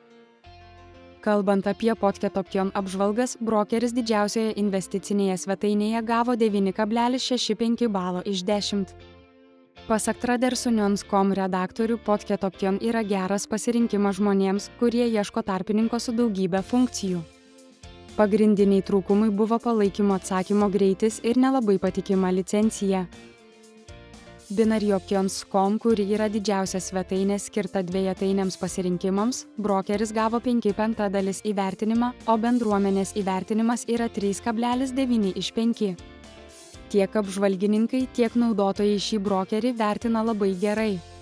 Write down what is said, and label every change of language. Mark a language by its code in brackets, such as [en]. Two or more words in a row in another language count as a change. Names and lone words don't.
[lt] Kalbant apie Pocket Option apžvalgas, brokeris didžiausioje investicinėje svetainėje gavo 9,65 balo iš 10. Pasak Tradersunions.com redaktorių, Pocket Option yra geras pasirinkimas žmonėms, kurie ieško tarpininko su daugybė funkcijų. Pagrindiniai trūkumai buvo palaikymo atsakymo greitis ir nelabai patikima licencija. Binary-options.com, kuri yra didžiausia svetainė skirta dvejetainiams pasirinkimams, brokeris gavo 5/5 įvertinimą, o bendruomenės įvertinimas yra 3,9 iš 5. Tiek apžvalgininkai, tiek naudotojai šį brokerį vertina labai gerai.